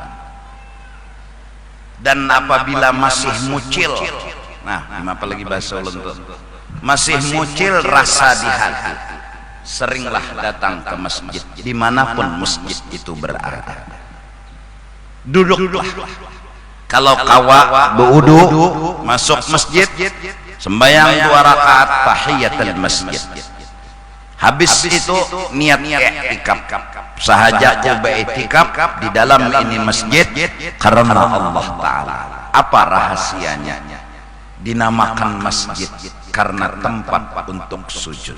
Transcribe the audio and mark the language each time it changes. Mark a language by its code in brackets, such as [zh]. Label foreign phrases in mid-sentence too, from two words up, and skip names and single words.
[id] Dan apabila masih mucil, nah, apalagi bahasa ulun tuh, masih mucil rasa di hati, seringlah datang ke masjid, dimanapun masjid itu berada. Duduklah. Kalau kawa beudu masuk masjid, sembahyang 2 rakaat tahiyatul masjid. Habis itu niat i'tikaf. Sahaja i'tikaf di dalam ini masjid karena Allah Ta'ala. Apa rahasianya? Dinamakan masjid karena tempat untuk sujud.